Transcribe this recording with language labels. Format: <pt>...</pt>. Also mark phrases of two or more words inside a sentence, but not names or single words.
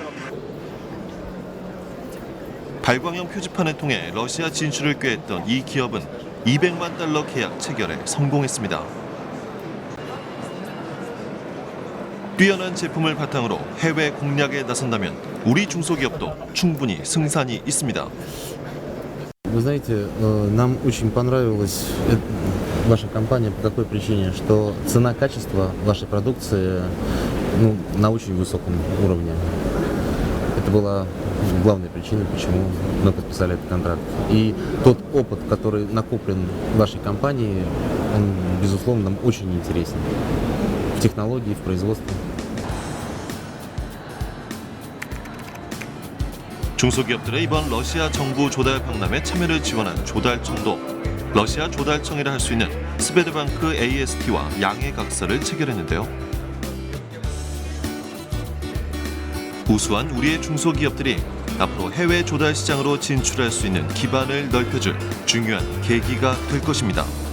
<ko>발광형 표지판을 통해 러시아 진출을 꾀했던 이 기업은 200만 달러 계약 체결에 성공했습니다. 뛰어난 제품을 바탕으로 해외 공략에 나선다면 우리 중소기업도 충분히 승산이 있습니다.</ko> <ru>Вы знаете, нам очень понравилась ваша компания по какой причине, что цена-качество вашей продукции на очень высоком уровне. Это была главная причина, почему мы подписали этот контракт. И тот опыт, который накоплен в вашей компании, он, безусловно, нам очень интересен. технологий в производстве.</ru> <ko>중소기업들의 이번 러시아 정부 조달 박람회 참여를 지원한 조달청도 러시아 조달청이라 할 수 있는 스베드방크 AST와 양해 각서를 체결했는데요. 우수한 우리의 중소기업들이 앞으로 해외 조달 시장으로 진출할 수 있는 기반을 넓혀줄 중요한 계기가 될 것입니다.</ko>